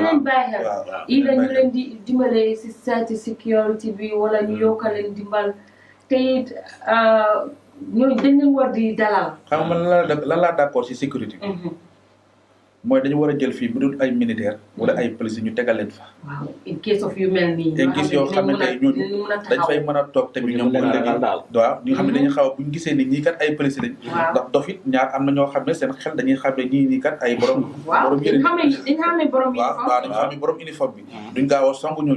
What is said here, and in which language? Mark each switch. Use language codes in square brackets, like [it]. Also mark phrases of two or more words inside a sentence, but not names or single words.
[wo] waaw yi la ñu leen di dimbale si site sécurité bi wala ñu yokka leen dimbal te it ñooñu dañ leen war di dalal xam nga lan laa d'accord si sécurité bi mooy dañu war a jël fii bu dul ay militaire wala ay police ñu tegal leen fa. waaw [en] in case of [wo] yu mel nii. [en] in case [wo] yoo xam ne tey ñooñu dañ fay mën a toog tamit ñoom bu léegi waaw ñu xam ne dañuy xaw a bu ñu gisee ni ñii kat ay police lañ. ndax dof it ñaar am na ñoo xam ne seen xel dañuy xam ne ñii nii kat ay borom. borom yëre dañ xamee borom uniforme. waaw dañu xamee borom uniforme bi. duñ gaaw a song ñooñu.